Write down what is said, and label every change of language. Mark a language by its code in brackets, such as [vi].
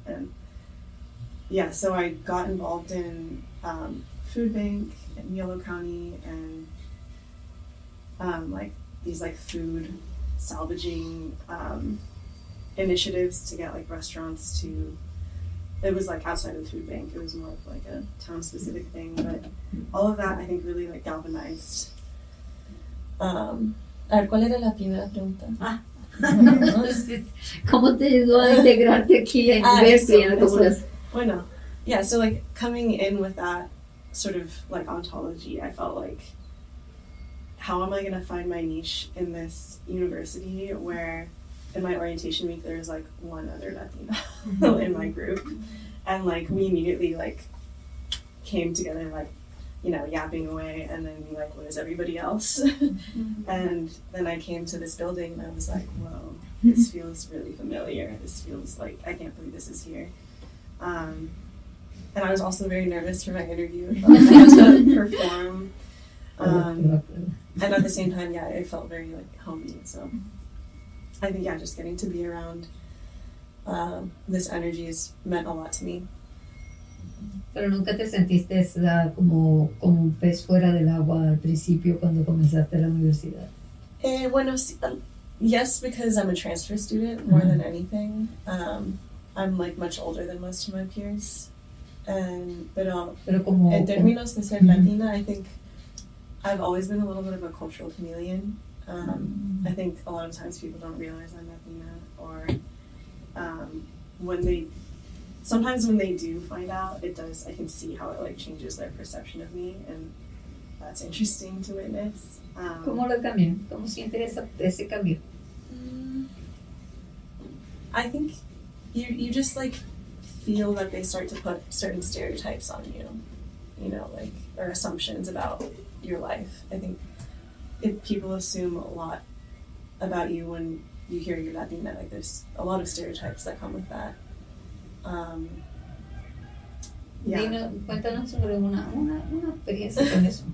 [en] And yeah, so I got involved in food bank in Yolo County, and like these like food salvaging initiatives to get like restaurants to, it was like outside of the food bank, it was more of like a town specific thing, but all of that I think really like galvanized. [es] A ver, ¿cuál era la primera pregunta? ¿Cómo te ayudó a integrarte aquí en Berkeley? Bueno, [en] yeah, so like coming in with that sort of like ontology, I felt like, how am I going to find my niche in this university where in my orientation week there was like one other Latina in my group, and like we immediately like came together like, you know, yapping away, and then like, where's everybody else? And then I came to this building and I was like, whoa, this feels really familiar. This feels like, I can't believe this is here. And I was also very nervous for my interview. I had to perform. And at the same time, yeah, it felt very like homey. So I think, yeah, just getting to be around this energy has meant a lot to me. [es] Pero nunca te sentiste como un pez fuera del agua al principio cuando comenzaste la universidad. Bueno, [en] yes, because I'm a transfer student more than anything. I'm like much older than most of my peers. [es] Pero como, en términos de ser Latina, [en] I think I've always been a little bit of a cultural chameleon. I think a lot of times people don't realize I'm Latina, or sometimes when they do find out, I can see how it like changes their perception of me, and that's interesting to witness. [es] ¿Cómo lo cambian? ¿Cómo sientes ese cambio? [en] I think you just like feel that they start to put certain stereotypes on you know, like, or assumptions about your life. I think if people assume a lot about you when you hear you're Latina, like there's a lot of stereotypes that come with that. Yeah. [es] Cuéntanos sobre una experiencia con eso.